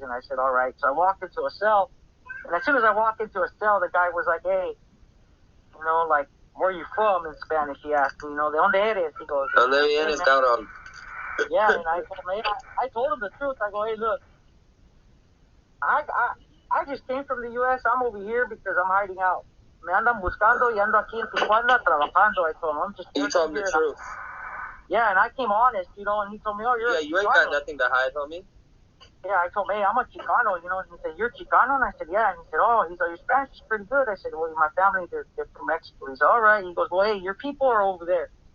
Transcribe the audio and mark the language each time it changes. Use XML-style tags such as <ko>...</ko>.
<en>And I said, "All right." So I walked into a cell, and as soon as I walked into a cell, the guy was like, "Hey, you know, like, where are you from?" In Spanish, he asked me,</en> <es>"De donde eres?"</es> <en>He goes,</en> <es>¿Dónde vienes, cabrón?</es> <en>Yeah, and I told him the truth. I go, "Hey, look, I, I, I just came from the U.S. I'm over here because I'm hiding out.</en> <es>Me andan buscando y ando aquí en Tijuana trabajando."</es> <en>I told him, "I'm just You told me the truth. Yeah, and I came honest, you know, and he told me, "Oh, you're a you ain't Chicano." got nothing to hide, homie. Yeah, I told him, "Hey, I'm a Chicano," you know, and he said, "You're Chicano?" And I said, "Yeah." And he said, "Oh," he said, "Your Spanish is pretty good." I said, "Well, my family, they're from Mexico." He said, "All right." He goes, "Well, hey, your people are over there."</en>